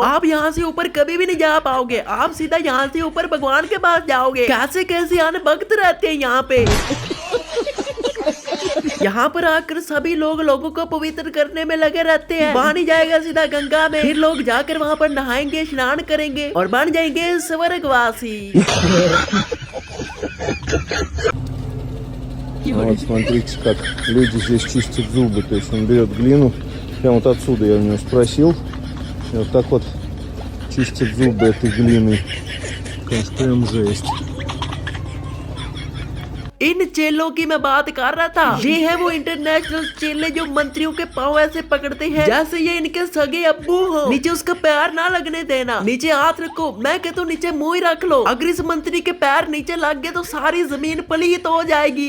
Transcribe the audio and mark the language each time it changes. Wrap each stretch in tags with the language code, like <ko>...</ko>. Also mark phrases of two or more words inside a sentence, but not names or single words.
<ur>آپ یہاں سے اوپر کبھی بھی نہیں جا پاؤ گے، آپ سیدھا یہاں سے اوپر بھگوان کے پاس جاؤ گے. کیسے ان بھکت رہتے ہیں یہاں پہ۔ یہاں پر آ کر سبھی لوگوں کو پوتر کرنے میں لگے رہتے ہیں. پانی جائے گا سیدھا گنگا میں، پھر لوگ جا کر وہاں پر نہائیں گے، اسنان کریں گے اور بن جائیں گے سورگ واسی.</ur> <ru>Вот, смотрите, как люди здесь чистят зубы. То есть он берет глину, прямо вот отсюда я у него спросил, и вот так вот чистят зубы этой глиной. Конечно, прям жесть.</ru> <ur>ان چیلوں کی میں بات کر رہا تھا. یہ ہے وہ انٹرنیشنل چیلے جو منتریوں کے پاؤں ایسے پکڑتے ہیں جیسے یہ ان کے سگے ابو ہو. نیچے اس کا پیر نہ لگنے دینا، نیچے ہاتھ رکھو۔ میں کہتا ہوں نیچے منہ ہی رکھ لو. اگر اس منتری کے پیر نیچے لگ گئے تو ساری زمین پلید ہو جائے گی.</ur>